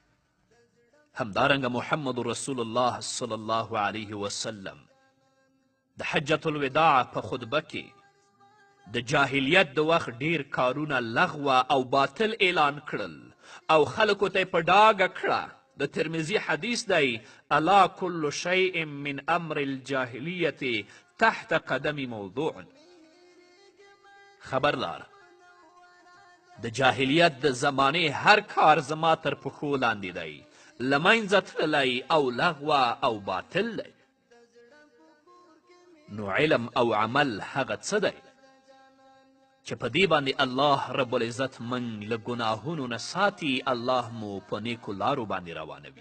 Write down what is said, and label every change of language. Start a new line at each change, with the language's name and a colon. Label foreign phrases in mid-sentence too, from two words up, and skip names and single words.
Pashto: همدارنګه محمد رسول الله
Arabic: صلی الله علیه وسلم
Pashto: د حجة الوداع په خطبه کې د جاهلیت د وخت ډیر کارونه لغوه او باطل اعلان کړل او خلکو ته یې په ډاګه کړه د ترمذي حدیث دی
Arabic: الا کل شیء من امر الجاهلیت تحت قدم موضوع.
Pashto: خبرلار د جاهلیت د زمانې هر کار زما تر پښو لاندې دی، له منځه تللی او لغوه او باطل دی. نو علم او عمل هغه څه دی چې په دې باندې الله رب العزت من له ګناهونو نه ساتي، الله مو په نیکو لارو باندې روانوي.